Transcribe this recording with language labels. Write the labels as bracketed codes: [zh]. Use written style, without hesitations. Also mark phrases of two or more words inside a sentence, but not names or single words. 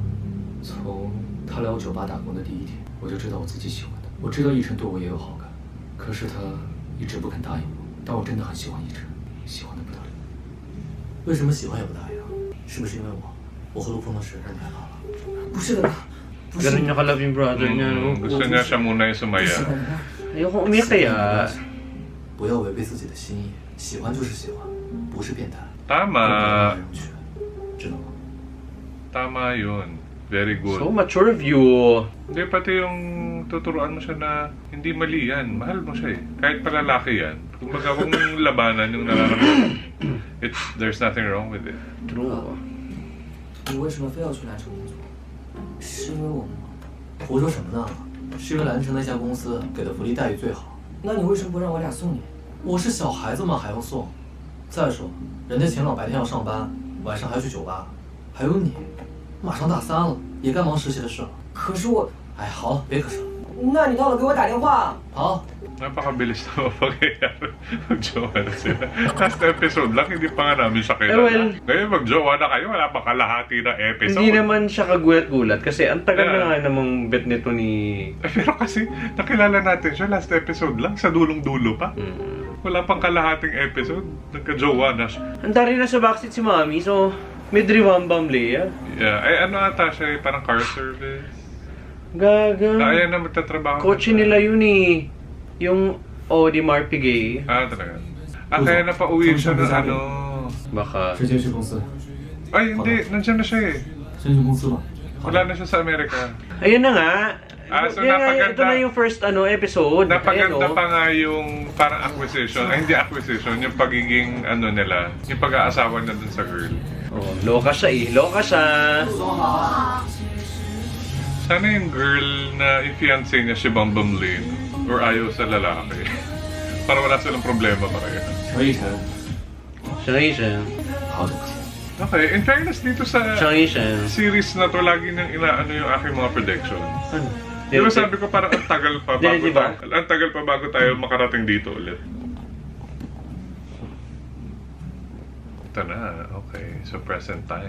[zh] 从他来我酒吧打工的第一天，我就知道我自己喜欢他。我知道奕晨对我也有好感，可是他一直不肯答应我。但我真的很喜欢奕晨，喜欢的不得了。为什么喜欢也不答应？是不是因为我和陆鹏的事让你害怕了？不是的，哥，不是 [tl] Ganun niya ka-love yung brother niya, no? Gusto niya siya muna yung [zh] 不喜 [tl] sumaya. [zh] 欢的。 [tl] Ayoko umiyak kaya. [zh] 不要违背自己的心意，喜欢就是喜欢，不是变态。 [tl] Tama. [zh] 知道吗？ [tl] Tama yun. [en] Very good. So mature of you. [tl] Hindi, pati yung tuturuan mo siya na hindi mali yan. Mahal mo siya eh. Kahit pa lalaki yan. Kung baga kung labanan yung nararamdaman, [en] there's nothing wrong with it. True. [zh] 你为什么非要去蓝城工作？是因为我们吗？胡说什么呢？是因为蓝城那家公司给的福利待遇最好。那你为什么不让我俩送你？我是小孩子吗？还用送？再说，人家秦朗白天要上班，晚上还去酒吧，还有你，马上大三了，也该忙实习的事了。可是我…… 哎，好了，别可是了。那你到了给我打电话。好， [tl] Napakabilis na mapangyayari. Mag-jowa na sila. [en] Last episode [tl] lang, hindi pa nga namin siya kilala. Eh, well, Ngayon mag-jowa na kayo, wala pa kalahati na episode. Hindi naman siya kagulat-gulat kasi ang tagal na nga namang bet nito ni... Pero kasi, nakilala natin siya [en] last episode [tl] lang, sa dulong-dulo pa. Wala pang kalahating episode, nagka-jowa na siya. Handa rin na sa backseat si Mami, so may driwambam Leia. Yeah, ay ano ata siya, parang car service. Gaga. Ayan na magtatrabaho. Kotse nila yun eh. Yung Audi Marpigay. Ah, talaga. Ah, kaya napauwi siya na ano... Baka. [zh] 直接去公司， [tl] Ay, hindi. Nandiyan na siya eh. [zh] 先去公司吧。 [tl] Wala na siya sa Amerika. Ayun na nga. Ah, so Yan nga, napaganda. ito na yung [en] first episode. [tl] Napaganda Ayan, oh. pa nga yung parang acquisition. Ay, hindi acquisition. Yung pagiging ano nila. Yung pag-aasawa na dun sa girl. Oh, loka siya eh. Loka siya. Sana yung girl na i-fiancé niya si Bambam Lin. Or ayaw sa lalaki. Para wala silang problema pa kayo. [zh] 陈奕晨， [tl] Siya nga siya. [zh] 好，对不起。 [tl] Okay, [en] in fairness [tl] dito sa Siya nga siya. series na to, lagi nang inaano yung aking mga prediction. Ano? Di ba sabi ko parang ang tagal pa bago Di ba? ang tagal pa bago tayo makarating dito ulit. Ito na, okay. So [en] present time.